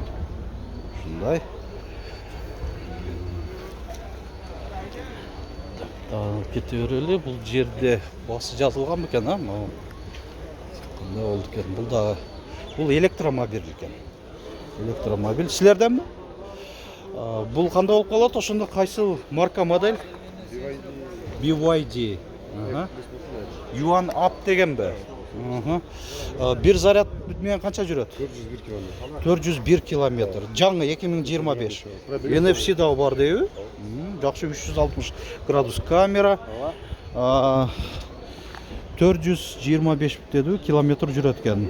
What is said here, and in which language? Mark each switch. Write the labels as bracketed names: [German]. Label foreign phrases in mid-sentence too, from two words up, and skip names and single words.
[Kyrgyz] Ушундай. Кете берели. Бул жерде басы жазылган бекен, Кандай болду экен? Бул электромобиль экен. Электромобиль. Силерденби? Бул кандай болуп калат? Ошондо кайсы марка модель? BYD. Yuan Up дегенби? Бир заряд менен канча жүрөт? 401 км. 401 км. Жаңы 2025. NFC да бар дейби? Жакшы 360 градус камера. 425 деди километр жүрөт экен.